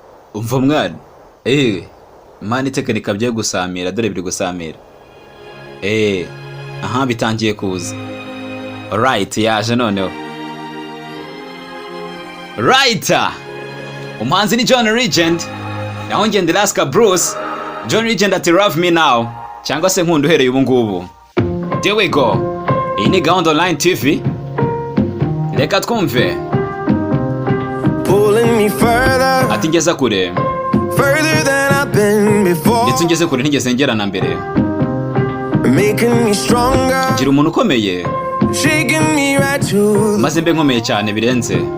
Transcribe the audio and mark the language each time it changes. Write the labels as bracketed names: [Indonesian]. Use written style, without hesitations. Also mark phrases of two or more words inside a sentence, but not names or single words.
[Kinyarwanda] umva mwana mani tekinika byo gusamira dore biri gusamira aha bitangiye kuza. Alright, yaje noneho. Right, umuhanzi ni John Legend, naho ngende Laska Bruce. [English] John Legend ati love me now, [Kinyarwanda] cyangwa se nkunda uhereye ubu ngubu. [English] There we go. [Kinyarwanda] Iyi ni Gahunda Online TV, reka twumve. Ati ngeza kure, ndetse ngeze kure ntigeze ngera na mbere. Ngira umuntu ukomeye, maze mbe nkomeye cyane birenze.